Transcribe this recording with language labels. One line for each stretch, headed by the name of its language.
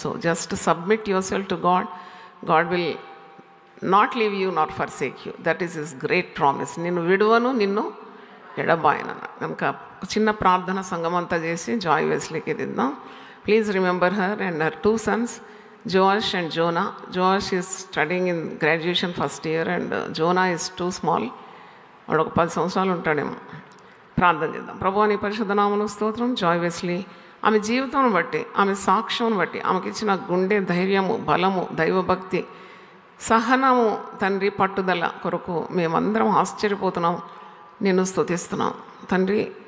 English: So just submit your self to God. God will not leave you, not forsake you. That is his great promise.
Telugu: నిన్ను విడువను, నిన్ను ఎడబాయనన్న. కనుక చిన్న ప్రార్థన సంఘం అంతా చేసి Joy వెస్లీకి దిద్దాం.
English: Please remember her and her 2 sons, Joash and Jonah. Joash is studying in graduation first year and Jonah is too small.
Telugu: వాడు ఒక 10 సంవత్సరాలు ఉంటాడేమో. ప్రార్థన చేద్దాం. ప్రభువా నీ పరిశుద్ధ నామమునకు స్తోత్రం. జాయ్ వెస్లీ ఆమె జీవితం బట్టి, ఆమె సాక్ష్యం బట్టి, ఆమెకి ఇచ్చిన గుండె ధైర్యము, బలము, దైవభక్తి, సహనము, తండ్రి పట్టుదల కొరకు మేమందరం ఆశ్చర్యపోతున్నాం, నిన్ను స్తుతిస్తున్నాం తండ్రి.